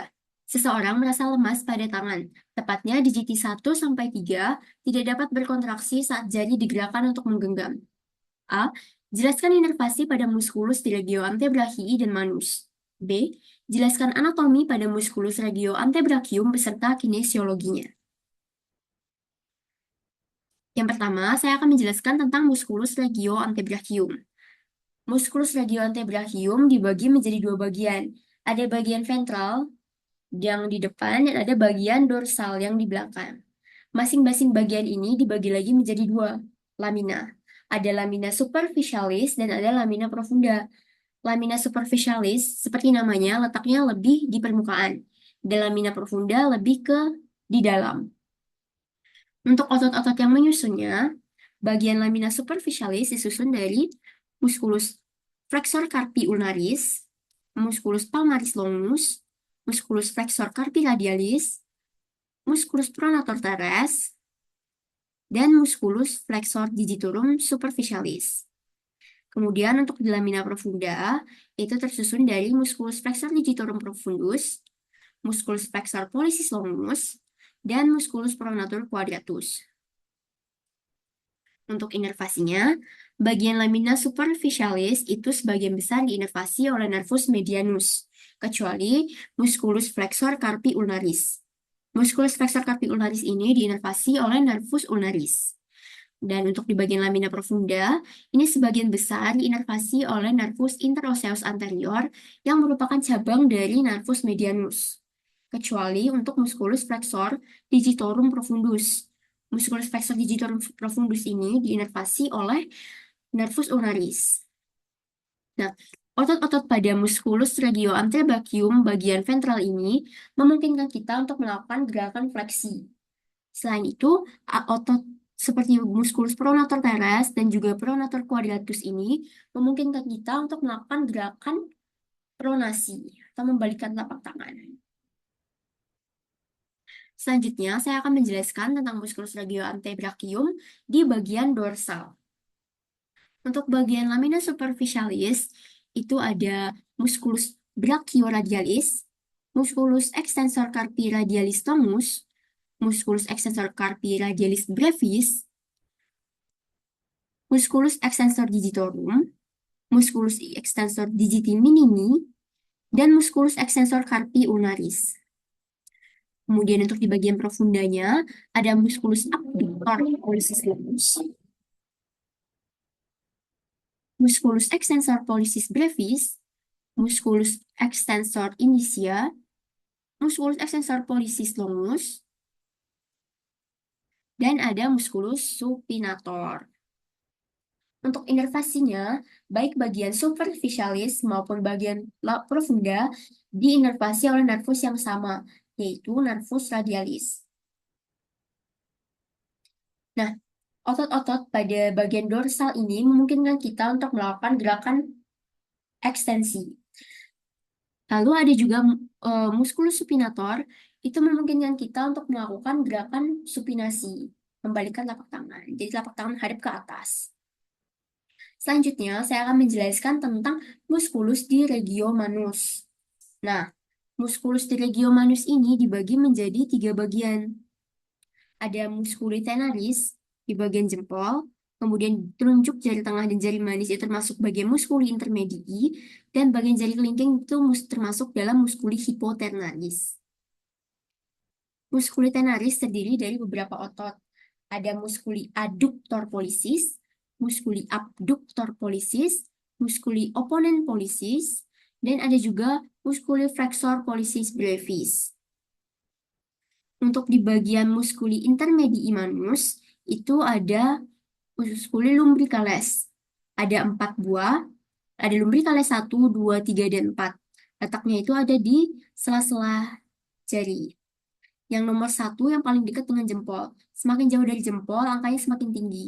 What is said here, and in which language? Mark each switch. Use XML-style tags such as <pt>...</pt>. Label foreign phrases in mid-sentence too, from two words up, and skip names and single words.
<id>Seseorang merasa lemas pada tangan, tepatnya di GT 1-3, tidak dapat berkontraksi saat jari digerakkan untuk menggenggam. A. Jelaskan inervasi pada muskulus di</id> <la>regio antebrachii</la> <id>dan manus. B. Jelaskan anatomi pada</id> <la>muskulus regio antebrachium</la> <id>beserta kinesiologinya. Yang pertama, saya akan menjelaskan tentang</id> <la>muskulus regio antebrachium. Muskulus regio antebrachium</la> <id>dibagi menjadi dua bagian. Ada bagian ventral yang di depan dan ada bagian dorsal yang di belakang. Masing-masing bagian ini dibagi lagi menjadi dua lamina. Ada</id> <la>lamina superficialis</la> <id>dan ada</id> <la>lamina profunda. Lamina superficialis,</la> <id>seperti namanya, letaknya lebih di permukaan. Dan</id> <la>lamina profunda</la> <id>lebih ke di dalam. Untuk otot-otot yang menyusunnya, bagian</id> <la>lamina superficialis</la> <id>disusun dari</id> <la>musculus flexor carpi ulnaris, musculus palmaris longus, musculus flexor carpi radialis, musculus pronator teres,</la> <id>dan</id> <la>musculus flexor digitorum superficialis.</la> <id>Kemudian untuk di</id> <la>lamina profunda,</la> <id>itu tersusun dari</id> <la>musculus flexor digitorum profundus, musculus flexor pollicis longus,</la> <id>dan</id> <la>musculus pronator quadratus.</la> <id>Untuk inervasinya, bagian</id> <la>lamina superficialis</la> <id>itu sebagian besar diinervasi oleh</id> <la>nervus medianus,</la> <id>kecuali</id> <la>musculus flexor carpi ulnaris. Musculus flexor carpi ulnaris</la> <id>ini diinervasi oleh</id> <la>nervus ulnaris.</la> <id>Dan untuk di bagian</id> <la>lamina profunda,</la> <id>ini sebagian besar diinervasi oleh</id> <la>nervus interosseus anterior</la> <id>yang merupakan cabang dari</id> <la>nervus medianus.</la> <id>Kecuali untuk</id> <la>musculus flexor digitorum profundus. Musculus flexor digitorum profundus</la> <id>ini diinervasi oleh</id> <la>nervus ulnaris.</la> <id>Nah, otot-otot pada</id> <la>musculus regio antebrachium</la> <id>bagian ventral ini memungkinkan kita untuk melakukan gerakan fleksi. Selain itu, otot seperti</id> <la>musculus pronator teres</la> <id>dan juga</id> <la>pronator quadratus</la> <id>ini memungkinkan kita untuk melakukan gerakan pronasi atau membalikkan telapak tangan. Selanjutnya, saya akan menjelaskan tentang</id> <la>musculus regio antebrachium</la> <id>di bagian dorsal. Untuk bagian</id> <la>lamina superficialis,</la> <id>itu ada</id> <la>musculus brachioradialis, musculus extensor carpi radialis longus, musculus extensor carpi radialis brevis, musculus extensor digitorum, musculus extensor digiti minimi,</la> <id>dan</id> <la>musculus extensor carpi ulnaris.</la> <id>Kemudian untuk di bagian profundanya, ada</id> <la>musculus abductor pollicis longus, musculus extensor pollicis brevis, musculus extensor indicia, musculus extensor pollicis longus,</la> <id>dan ada</id> <la>musculus supinator.</la> <id>Untuk inervasinya, baik bagian superficialis maupun bagian profunda diinervasi oleh nervus yang sama, yaitu</id> <la>nervus radialis.</la> <id>Nah, otot-otot pada bagian dorsal ini memungkinkan kita untuk melakukan gerakan ekstensi. Lalu ada juga</id> <la>musculus supinator,</la> <id>itu memungkinkan kita untuk melakukan gerakan supinasi, membalikkan telapak tangan. Jadi telapak tangan hadap ke atas. Selanjutnya, saya akan menjelaskan tentang musculus di</id> <la>regio manus.</la> <id>Nah, musculus di</id> <la>regio manus</la> <id>ini dibagi menjadi 3 bagian. Ada</id> <la>musculi tenaris</la> <id>di bagian jempol, kemudian telunjuk jari tengah dan jari manis itu termasuk bagian</id> <la>muskuli intermedii,</la> <id>dan bagian jari kelingking itu termasuk dalam</id> <la>muskuli hipoternaris.</la> <id>Muskuli tenaris terdiri dari beberapa otot. Ada</id> <la>muskuli adductor pollicis, muskuli abductor pollicis, muskuli opponent pollicis,</la> <id>dan ada juga</id> <la>muskuli flexor pollicis brevis.</la> <id>Untuk di bagian</id> <la>muskuli intermedii manus,</la> <id>itu ada</id> <la>muskuli lumbricalis.</la> <id>Ada 4 buah, ada lumbricalis 1, 2, 3, dan 4. Letaknya itu ada di sela-sela jari. Yang nomor 1 yang paling dekat dengan jempol. Semakin jauh dari jempol, angkanya semakin tinggi.</id>